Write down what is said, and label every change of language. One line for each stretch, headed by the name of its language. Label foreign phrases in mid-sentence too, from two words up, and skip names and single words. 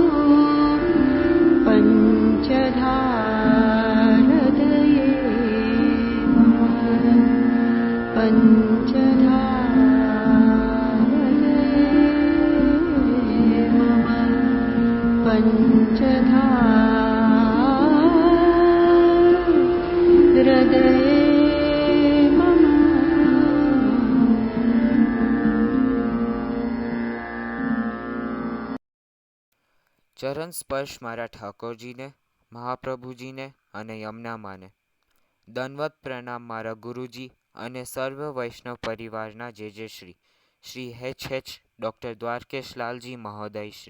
Sanskrit: पञ्चधा हृदये मम पञ्चधा हृदये मम पञ्चधा हृदये मम।
Gujarati: ચરણ સ્પર્શ મારા ઠાકોરજીને, મહાપ્રભુજીને અને યમુના માને. દંડવત પ્રણામ મારા ગુરુજી અને સર્વ વૈષ્ણવ પરિવારના જે શ્રી એચ ડૉક્ટર દ્વારકેશ લાલજી મહોદય શ્રી.